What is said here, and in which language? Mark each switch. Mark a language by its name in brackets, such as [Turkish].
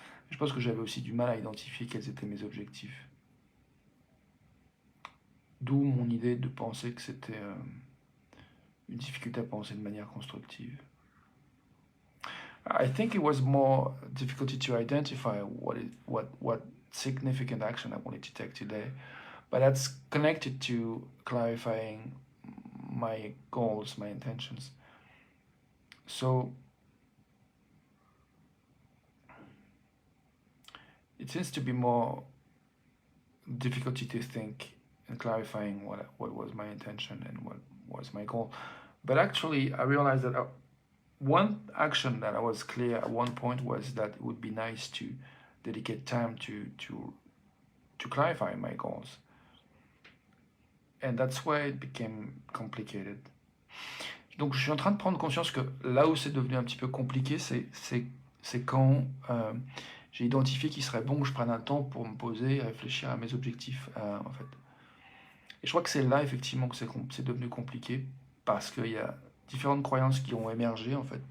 [French] Je pense que j'avais aussi du mal à identifier quels étaient mes objectifs. D'où mon idée de penser que c'était une difficulté à penser de manière constructive. [English] I think it was more difficulty to identify what significant action I wanted to take today, but that's connected to clarifying my goals, my intentions. So it seems to be more difficulty to think and clarifying what was my intention and what was my goal. But actually, I realized that one action that I was clear at one point was that it would be nice to dedicate time to clarify my goals. And that's where it became complicated. [French] Donc je suis en train de prendre conscience que là où c'est devenu un petit peu compliqué, c'est quand j'ai identifié qu'il serait bon que je prenne un temps pour me poser et réfléchir à mes objectifs, en fait. Et je crois que c'est là, effectivement, que c'est devenu compliqué, parce qu'il y a différentes croyances qui ont émergé, en fait.